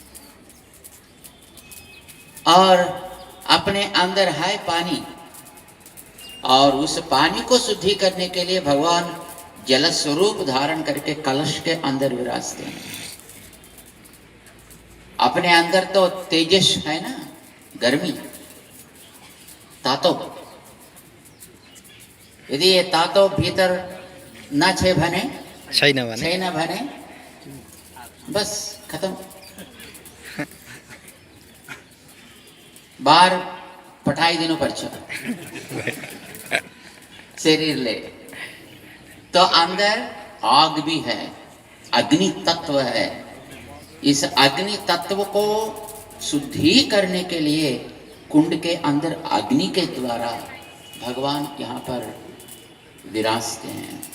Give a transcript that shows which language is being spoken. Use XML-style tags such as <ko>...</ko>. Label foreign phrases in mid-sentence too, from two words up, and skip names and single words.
<hi>और अपने अंदर है पानी, और उस पानी को शुद्धि करने के लिए भगवान जल स्वरूप धारण करके कलश के अंदर विराजते हैं। अपने अंदर तो तेजस है ना, गर्मी, तातो।</hi> <ne>यदि ये तातो भीतर न छे भने, छे न भने,</ne> <hi>बस खत्म।</hi> <ne>बाहर पठाई दिनु पर्छ शरीर ले।</ne> <hi>तो अंदर आग भी है, अग्नि तत्व है। इस अग्नि तत्व को शुद्धि करने के लिए कुंड के अंदर अग्नि के द्वारा भगवान यहाँ पर विराजते हैं।</hi>